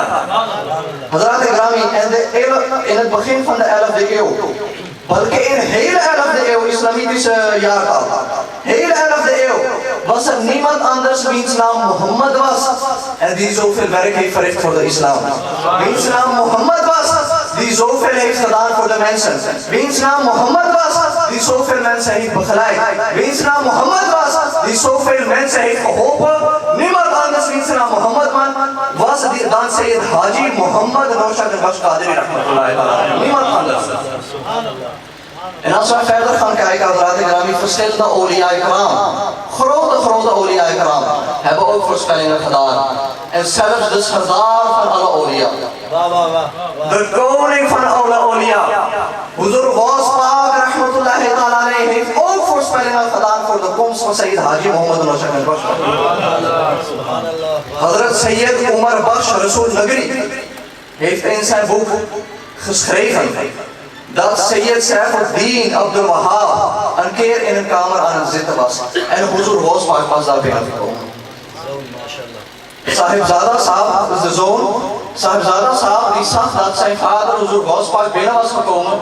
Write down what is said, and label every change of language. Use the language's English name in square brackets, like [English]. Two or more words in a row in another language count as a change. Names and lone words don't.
[Urdu] حضرات کرام, [Dutch] in het begin van de 11e eeuw, welke in de hele 11e eeuw, islamitische jaartal, hele 11e eeuw, was er niemand anders wiens naam Mohammed was en die zoveel werk heeft verricht voor de islam. Wiens naam Mohammed was, die zoveel heeft gedaan voor de mensen. Wiens naam Mohammed was, die zoveel mensen heeft begeleid. Wiens naam Mohammed was, die zoveel mensen heeft geholpen. Niemand anders wiens naam Mohammed was dan Sayyid Haji Muhammad Rashad al-Baksh Qadiri [Arabic] رحمة الله تعالى. [Dutch] Niemand anders. En als wij verder gaan kijken, verschillende awliya-ikram, grote awliya-ikram, hebben ook voorspellingen gedaan. En zelfs de sardar van alle awliya. De koning van alle awliya, Huzur Ghaus Pak [Arabic] رحمة الله تعالى [Dutch] heeft ook voorspellingen gedaan voor de komst van Sayyid Haji Muhammad Rashad al-Baksh. Hazrat Sayyid Umar Baksh Rasul Nagri heeft in zijn boek geschreven dat Sayyid Saifuddin Abdul Wahab een keer in een kamer aan het zitten was. En Huzur Ghaus Pak was daar binnengekomen. Sahibzada Saab is de zoon. Sahibzada Saab die zag dat zijn vader Huzur Ghaus Pak binnen was gekomen.